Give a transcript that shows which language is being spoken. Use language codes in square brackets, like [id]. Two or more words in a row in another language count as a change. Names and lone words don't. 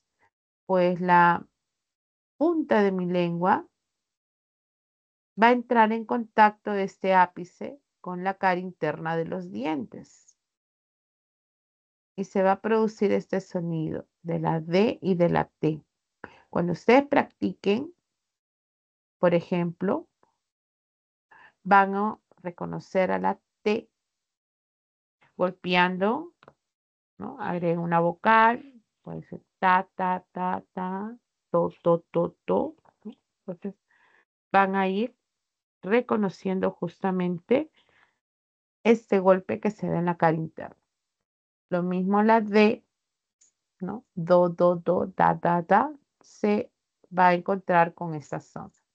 [es] Pues la punta de mi lengua va a entrar en contacto de este ápice con la cara interna de los dientes y se va a producir este sonido de la D y de la T. Cuando ustedes practiquen, por ejemplo, van a reconocer a la T golpeando, ¿no? Agreguen una vocal, puede ser ta, ta, ta, ta, to, to, to, to, ¿no? Entonces van a ir reconociendo justamente este golpe que se da en la cara interna. Lo mismo la D, ¿no? Do, do, do, da, da, da, se va a encontrar con esta zona.